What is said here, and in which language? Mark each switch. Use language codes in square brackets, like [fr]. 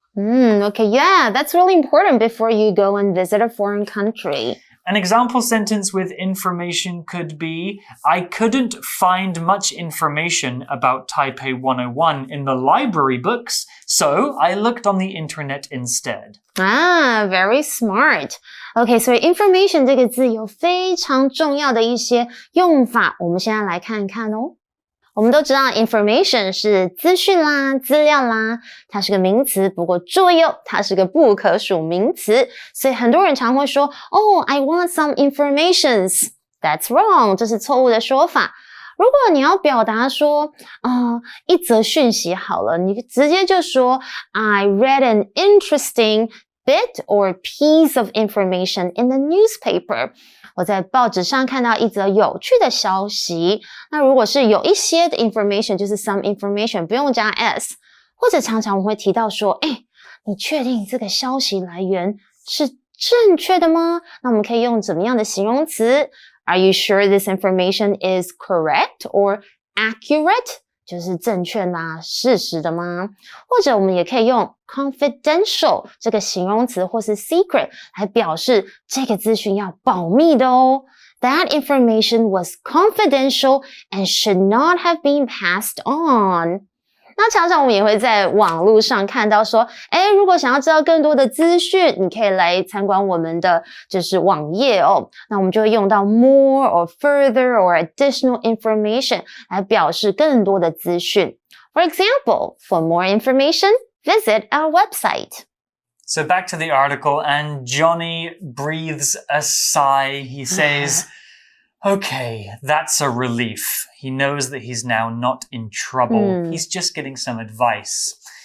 [en] Okay, yeah, that's really important before you go and visit a foreign country. An example sentence with information could be, I couldn't find much information about Taipei 101 in the library books, so I looked on the internet instead. Very smart. [zh] Okay, 所以 information 这个字有非常重要的一些用法，我们现在来看看哦。我们都知道 information 是资讯啦、资料啦，它是个名词，不过注意哦，它是个不可数名词，所以很多人常会说 [en] I want some informations. That's wrong. [zh] 这是错误的说法。如果你要表达说一则讯息好了，你直接就说 [en] I read an interesting bit or piece of information in the newspaper. [zh] 我在报纸上看到一则有趣的消息。那如果是有一些的 information 就是 some information 不用加 s， 或者常常我会提到说你确定这个消息来源是正确的吗？那我们可以用怎么样的形容词？ [en] Are you sure this information is correct or accurate？ [zh] 就是正确啦、事实的吗？或者我们也可以用 confidential 这个形容词或是 secret 来表示这个资讯要保密的哦。 [en] That information was confidential and should not have been passed on. [zh] 那常常我们也会在网络上看到说，如果想要知道更多的资讯，你可以来参观我们的就是网页哦。那我们就会用到 [en] more or further or additional information [zh] 来表示更多的资讯。 [en] For example, for more information, visit our website. So back to the article, and Johnny breathes a sigh. He says, okay, that's a relief. He knows that he's now not in trouble. He's just getting some advice.